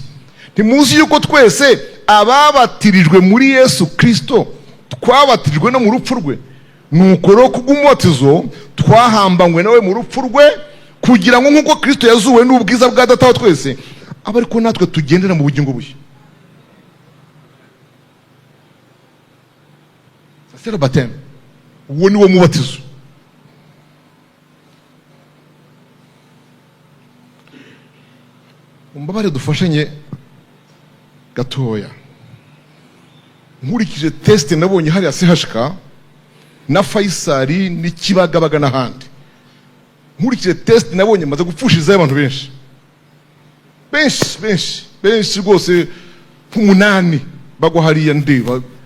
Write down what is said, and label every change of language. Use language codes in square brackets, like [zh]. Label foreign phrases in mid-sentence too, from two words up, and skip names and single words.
[rw] ntimuzi yuko twese ababatirijwe muri Yesu Kristo twabatirijwe no mu rupfu rwe? nuko rero kubw'umubatizo twahambanywe nawe mu rupfu rwe, kugira ngo nk'uko Kristo yazuwe n'ubwiza bwa data wa twese abe ariko natwe tugendera mu bugingo bushya. [fr] c'est le baptême. [rw] uwo ni wo mubatizo. umbabare dufashanye gatoya. nkurikije test nabonye hariya CHK na Faisal n'Ikibagabaga n'ahandi, nkurikije test nabonye maze gupfushirizayo abantu benshi rwose, nk'umunani bagwa hariya ndeba.